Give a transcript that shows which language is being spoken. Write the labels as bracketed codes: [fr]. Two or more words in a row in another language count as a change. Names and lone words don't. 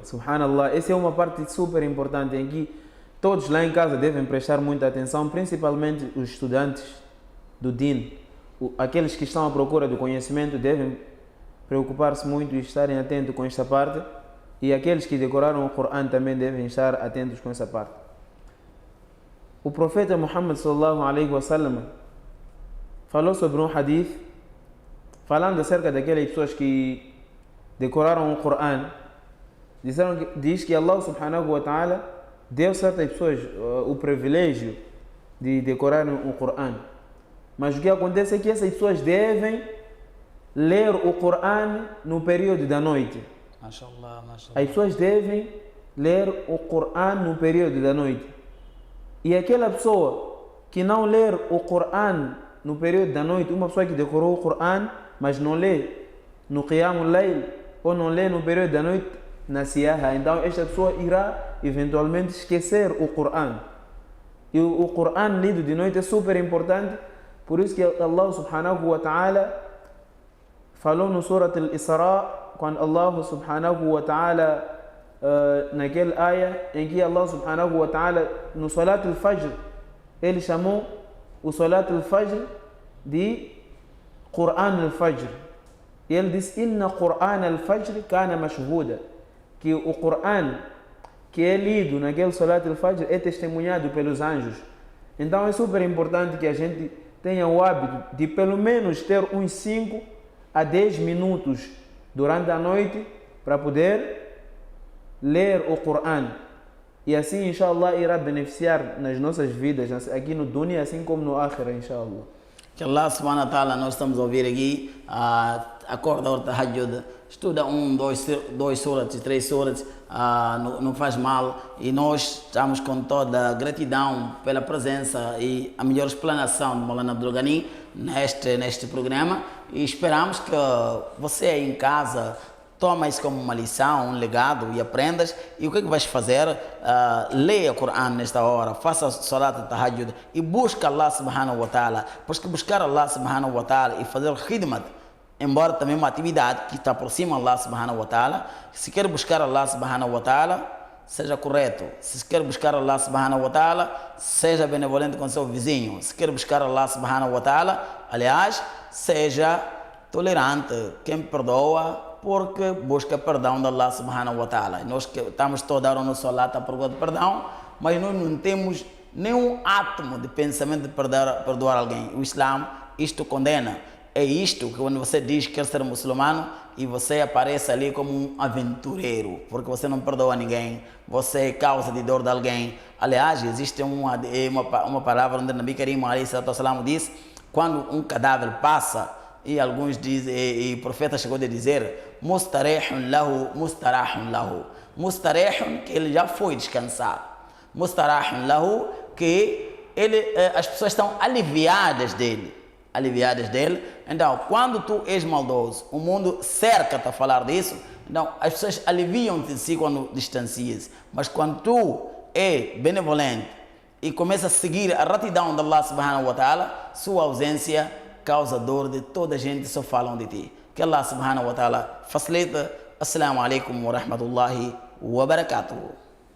[pt] Subhanallah, essa é uma parte super importante em que todos lá em casa devem prestar muita atenção, principalmente os estudantes do Din. Aqueles que estão à procura do conhecimento devem preocupar-se muito e estarem atentos com esta parte, e aqueles que decoraram o Coran também devem estar atentos com essa parte. O profeta Muhammad [ar] صلى الله عليه وسلم, [pt] falou sobre um hadith, falando acerca daquelas pessoas que decoraram o Coran. Diz que Allah [ar] سبحانه وتعالى [pt] deu a certas pessoas o privilégio de decorarem o Coran. Mas o que acontece é que essas pessoas devem ler o Coran no período da noite. Mashallah, mashallah. As pessoas devem ler o Coran no período da noite. E aquela pessoa que não ler o Coran no período da noite, uma pessoa que decorou o Coran, mas não lê no [ar] قيام الليل, [pt] ou não lê no período da noite, na Siyaha, então esta pessoa irá eventualmente esquecer o Coran. E o Coran lido de noite é super importante, por isso que Allah [ar] سبحانه وتعالى [pt] falou no Surat Al-Isra, quando Allah [ar] سبحانه وتعالى [pt] naquele ayah em que Allah [ar] سبحانه وتعالى [pt] no [ar] صلاة الفجر [pt] ele chamou o [ar] صلاة الفجر [pt] de [ar] قرآن الفجر, [pt] e ele disse: [ar] إن قرآن الفجر كان مشهودا, [pt] que o Quran que é lido naquele [ar] صلاة الفجر [pt] é testemunhado pelos anjos. Então é super importante que a gente tenha o hábito de pelo menos ter uns 5 a 10 minutos durante a noite para poder ler o Coran. E assim, inshallah, irá beneficiar nas nossas vidas, aqui no dunya, assim como no akhira, inshallah. Que Allah [ar] سبحانه وتعالى, [pt] nós estamos a ouvir aqui, acorda o tahajjud, estuda 1, 2 surats, 3 surats, não faz mal, e nós estamos com toda a gratidão pela presença e a melhor explanação de Maulana Abdul Ghani neste programa, e esperamos que você aí em casa toma isso como uma lição, um legado e aprendas. E o que é que vais fazer? Leia o Coran nesta hora, faça [ar] صلاة التهجد [pt] e busca Allah [ar] سبحانه وتعالى, [pt] porque buscar Allah [ar] سبحانه وتعالى [pt] e fazer khidmat, embora também uma atividade que está por cima de Allah [ar] سبحانه وتعالى, [pt] se quer buscar Allah [ar] سبحانه وتعالى, [pt] seja correto. Se quer buscar Allah [ar] سبحانه وتعالى, [pt] seja benevolente com seu vizinho. Se quer buscar Allah [ar] سبحانه وتعالى, [pt] aliás, seja tolerante, quem perdoa, porque busca perdão de Allah [ar] سبحانه وتعالى. [pt] Nós que estamos todos a dar o nosso salat à procura de perdão, mas nós não temos nenhum átomo de pensamento de perdoar alguém. O Islã isto condena. É isto que quando você diz que quer ser muçulmano e você aparece ali como um aventureiro, porque você não perdoa ninguém, você é causa de dor de alguém. Aliás, existe uma palavra onde o [ar] نبي كريم [pt] diz, quando um cadáver passa, e alguns dizem, e o profeta chegou a dizer, [ar] مستريح له، مستراح له. [pt] Mustarehun, que ele já foi descansar. Mustarahun lahu, que as pessoas estão aliviadas dele. Então, quando tu és maldoso, o mundo cerca-te a falar disso, então as pessoas aliviam-te de si quando distancias. Mas quando tu é benevolente e começa a seguir a retidão de Allah [ar] سبحانه وتعالى, [pt] sua ausência causa dor de toda a gente, só falam de ti. Que Allah [ar] سبحانه وتعالى [pt] facilita. [ar] السلام عليكم ورحمة الله وبركاته.